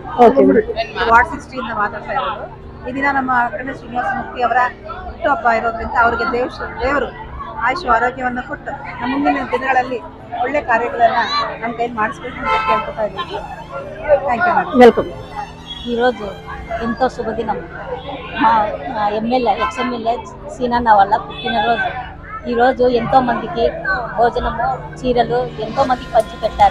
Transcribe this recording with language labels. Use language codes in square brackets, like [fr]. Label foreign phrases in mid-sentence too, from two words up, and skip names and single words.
[kn] ವಾರ್ಡ್ 60 ಮಾತಾಡ್ತಾ ಇರೋದು. ಈ ದಿನ ನಮ್ಮ ಅಖಂಡ ಶ್ರೀನಿವಾಸ ಮೂರ್ತಿ ಅವರ ಹುಟ್ಟುಹಬ್ಬ ಇರೋದ್ರಿಂದ ಅವರಿಗೆ ದೇವರು ಆಯುಷ್ಯ ಆರೋಗ್ಯವನ್ನು ಕೊಟ್ಟು ನಮ್ಮ ಮುಂದಿನ ದಿನಗಳಲ್ಲಿ ಒಳ್ಳೆ ಕಾರ್ಯಗಳನ್ನ ನಮ್ಮ ಕೈಲಿ ಮಾಡಿಸ್ಬೇಕು ಅಂತ ಕೇಳ್ಕೊತಾ ಇದ್ದೀವಿ. [en] Thank you madam. ವೆಲ್ಕಮ್. [te] ఈరోజు ఎంతో శుభదినం. మా ఎమ్మెల్యే ఎక్స్ఎమ్మెల్యే సీనన్న వాళ్ళ పుట్టినరోజు. ఈరోజు ఎంతో మందికి భోజనము, చీరలు ఎంతో మందికి పంచి పెట్టారు.